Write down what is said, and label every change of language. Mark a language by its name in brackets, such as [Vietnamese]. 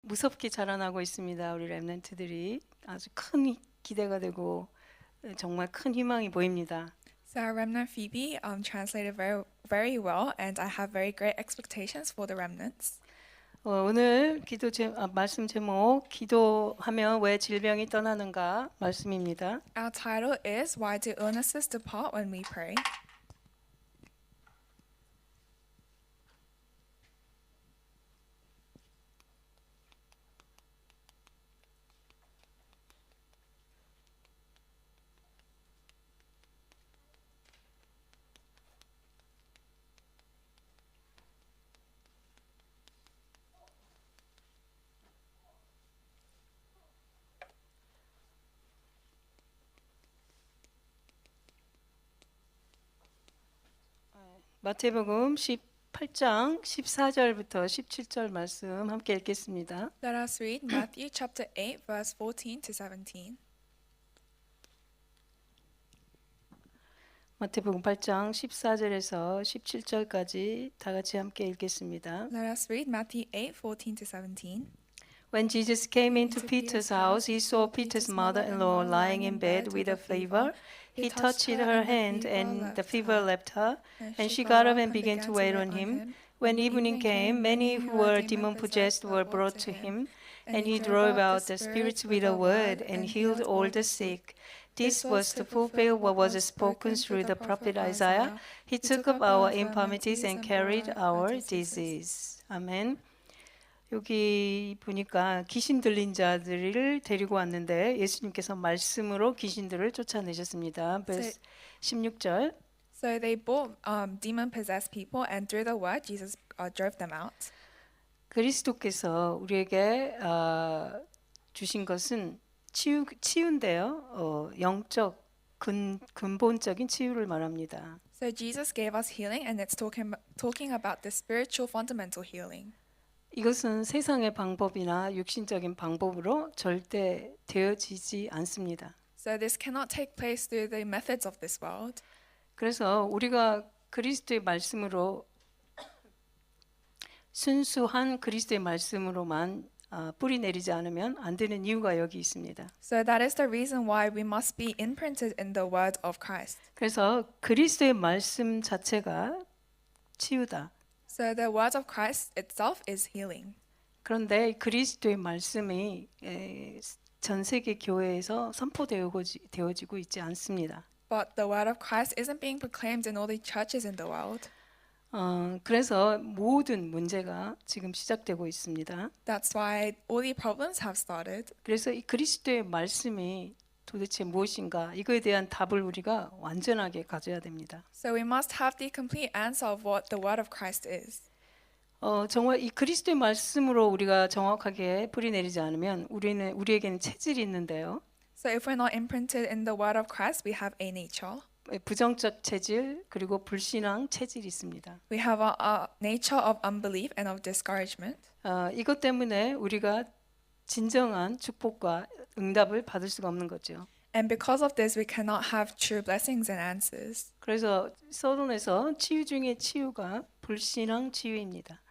[Korean] 무섭게 자라나고 있습니다. 우리 렘넌트들이 아주 큰 기대가 되고 정말 큰 희망이 보입니다. [English] So our remnant Phoebe translated very well, and I have very great expectations for the remnants. [Korean] 오늘 말씀 제목 기도하면 왜 질병이 떠나는가 말씀입니다. [English] Our title is Why Do Illnesses Depart When We Pray? [Korean] 마태복음 18장 14절부터 17절 말씀 함께 읽겠습니다. [English] Let us read Matthew chapter 8, verse 14 to 17. [Korean] 마태복음 8장 14절에서 17절까지 다 같이 함께 읽겠습니다. [English] Let us read Matthew 8, 14 to 17. When Jesus came into Peter's house, he saw Peter's mother-in-law lying in bed with a fever. He touched her hand, and the fever left her, and she got up and began to wait on him. When evening came, many who were demon-possessed were brought to him, and he drove out the spirits with a word and healed all the sick. This was to fulfill what was spoken through the prophet Isaiah. He took up our infirmities and carried our disease. [Korean] 아멘. 여기 보니까 귀신 들린 자들을 데리고 왔는데 예수님께서 말씀으로 귀신들을 쫓아내셨습니다. [English] verse 16절. So they brought demon-possessed people, and through the word, Jesus drove them out. [Korean] 그리스도께서 우리에게 주신 것은 치유인데요. 영적 근본적인 치유를 말합니다. [English] So Jesus gave us healing, and it's talking about the spiritual fundamental healing. [Korean] 이것은 세상의 방법이나 육신적인 방법으로 절대 되어지지 않습니다. [English] So this cannot take place through the methods of this world. [Korean] 그래서 우리가 그리스도의 말씀으로 순수한 그리스도의 말씀으로만 뿌리 내리지 않으면 안 되는 이유가 여기 있습니다. [English] So that is the reason why we must be imprinted in the word of Christ. [Korean] 그래서 그리스도의 말씀 자체가 치유다. [English] So the word of Christ itself is healing. [Korean] 그런데 그리스도의 말씀이 전 세계 교회에서 선포되어지고 있지 않습니다. [English] But the word of Christ isn't being proclaimed in all the churches in the world. [Korean] 그래서 모든 문제가 지금 시작되고 있습니다. [English] That's why all the problems have started. [Korean] 그래서 이 그리스도의 말씀이 도대체 무엇인가 이거에 대한 답을 우리가 완전하게 가져야 됩니다. [English] So we must have the complete answer of what the word of Christ is. [Korean] 정말 이 그리스도의 말씀으로 우리가 정확하게 뿌리내리지 않으면 우리에게는 체질이 있는데요. [English] So if we're not imprinted in the word of Christ, we have a nature. [Korean] 부정적 체질 그리고 불신앙 체질이 있습니다. [English] We have a nature of unbelief and of discouragement. [Korean] 이것 때문에 우리가 진정한 축복과 응답을 받을 수가 없는 거죠. [English] And because of this, we cannot have true blessings and answers. [Korean] 그래서 서론에서 치유 중의 치유가 불신앙 치유입니다.